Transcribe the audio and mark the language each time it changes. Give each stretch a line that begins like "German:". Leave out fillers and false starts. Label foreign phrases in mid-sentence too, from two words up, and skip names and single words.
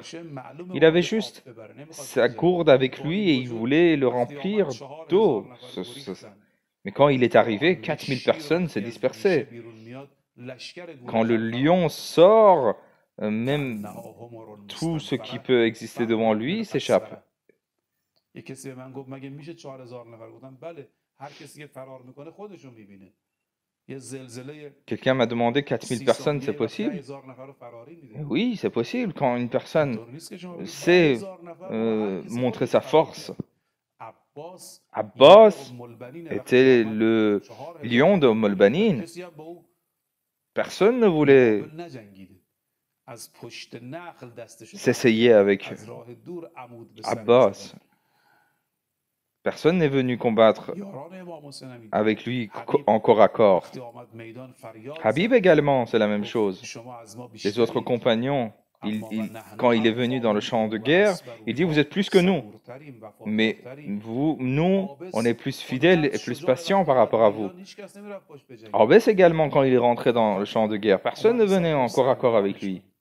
French: Il avait juste sa gourde avec lui et il voulait le remplir d'eau. Mais quand il est arrivé, 4000 personnes s'est dispersées. Quand le lion sort, même tout ce qui peut exister devant lui s'échappe.
Persian: یک کسی به من گفت مگه میشه 4000 نفر؟ گفتم بله، هر کسی که فرار میکنه خودشون میبینه. یه زلزله
French: Quelqu'un m'a demandé 4000 personnes, c'est possible?
Persian: 10000 نفر رو فراری میده.
French: Oui, c'est possible quand une personne
Persian: طور نیست که شما بگید
French: sait
Persian: 10000 نفر هر کسی
French: montrer
Persian: خودش
French: sa
Persian: فرار
French: force.
Persian: می‌کنه. عباس
French: Abbas
Persian: ام البنین
French: était
Persian: وقتی
French: le
Persian: 4000
French: lion de Molbanin.
Persian: کسی هم با او
French: Personne ne voulait
Persian: مقابل نجنگیده. از پشت نخل دستش
French: s'essayer avec
Persian: از راه دور عمود به سر
French: Abbas.
Persian: می‌زدن.
French: Personne n'est venu combattre
Persian: یاران امام حسین هم این.
French: avec lui en corps à corps.
Persian: وقتی آمد میدان فریاد
French: Habib
Persian: زد.
French: également, c'est la même chose.
Persian: شما از ما
French: Les
Persian: بیشترید.
French: autres compagnons, quand il est venu dans le champ de guerre, il dit vous êtes plus que nous. Mais nous, on est plus fidèles et plus patients par rapport à vous. Abbas également, quand il est rentré dans le champ de guerre, personne ne venait en corps à corps avec lui.